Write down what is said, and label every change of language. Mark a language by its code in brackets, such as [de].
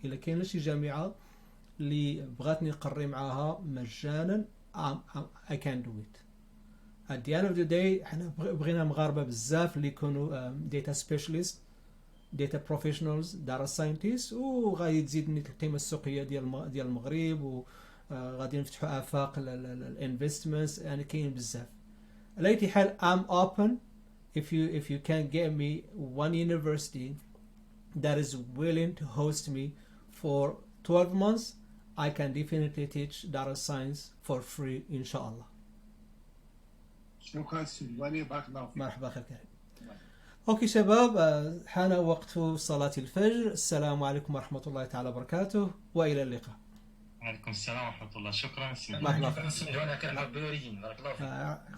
[ar] الا كاين شي جامعه اللي بغاتني نقري معاها مجانا [en] I can do it. At the end of the day [ar] حنا بغينا مغاربه بزاف اللي يكونوا [en] data specialist data professionals data scientists، [ar] وغادي تزيدني القيمه السوقيه ديال المغرب، وغادي نفتحوا افاق الانفستمنتس. يعني كاين بزاف. على اي حال [en] I'm open if you can get me one university that is willing to host me for 12 months I can definitely teach data science for free إن شاء الله. [ar] شكرا سلماني، بارك الله فيك. مرحبا أخي الكريم. أوكي شباب، حان وقت صلاة الفجر. السلام عليكم ورحمة الله تعالى وبركاته، وإلى اللقاء. وعليكم السلام ورحمة الله. شكرا. مرحبا. نسمعونا كنعرف بنوريين. بارك الله فيك.